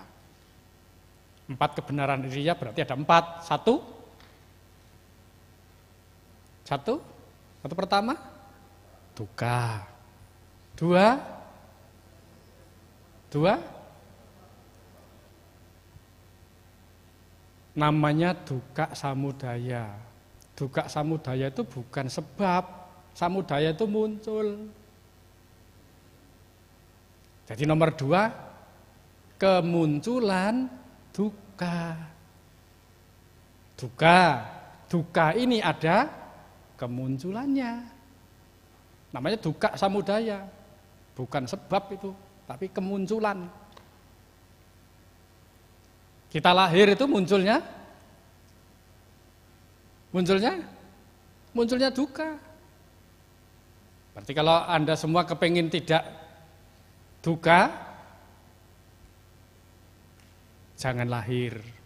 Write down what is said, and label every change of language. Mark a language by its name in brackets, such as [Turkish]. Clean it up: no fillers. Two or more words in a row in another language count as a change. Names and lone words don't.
[Indonesian] 4 kebenaran Arya berarti ada 4. Satu pertama, duka. Dua, namanya [Pali] dukkha samudaya. Dukkha samudaya [Indonesian] itu bukan sebab, samudaya itu muncul. Jadi nomor 2, kemunculan dukkha. Dukkha ini ada kemunculannya. Namanya [Pali] dukkha samudaya. [Indonesian] Bukan sebab itu, tapi kemunculan. Kita lahir itu munculnya dukkha. Berarti kalau Anda semua kepengin tidak dukkha, jangan lahir.